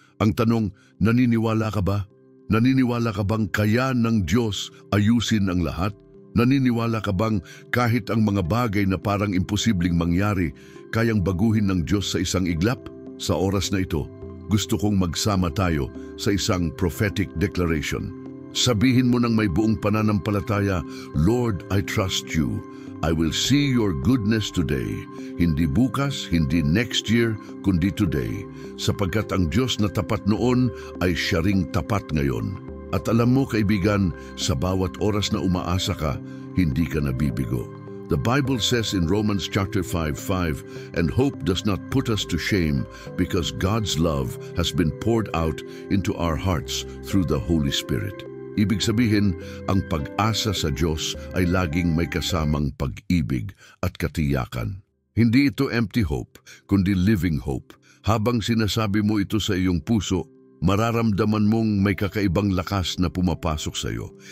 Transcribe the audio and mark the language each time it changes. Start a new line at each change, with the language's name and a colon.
Filipino: Ang tanong, naniniwala ka ba? Naniniwala ka bang kaya ng Diyos ayusin ang lahat? Naniniwala ka bang kahit ang mga bagay na parang imposibleng mangyari, kayang baguhin ng Diyos sa isang iglap? Sa oras na ito, gusto kong magsama tayo sa isang prophetic declaration. Sabihin mo ng may buong pananampalataya,
English: Lord, I trust you. I will see your goodness today.
Filipino: Hindi bukas, hindi next year, kundi today. Sapagkat ang Diyos na tapat noon ay siya ring tapat ngayon. At alam mo kaibigan, sa bawat oras na umaasa ka, hindi ka nabibigo.
English: The Bible says in Romans chapter 5:5, and hope does not put us to shame because God's love has been poured out into our hearts through the Holy Spirit.
Filipino: Ibig sabihin, ang pag-asa sa Diyos ay laging may kasamang pag-ibig at katiyakan. Hindi ito
English: empty hope,
Filipino: kundi
English: living hope.
Filipino: Habang sinasabi mo ito sa iyong puso, mararamdaman mong may kakaibang lakas na pumapasok sa iyo.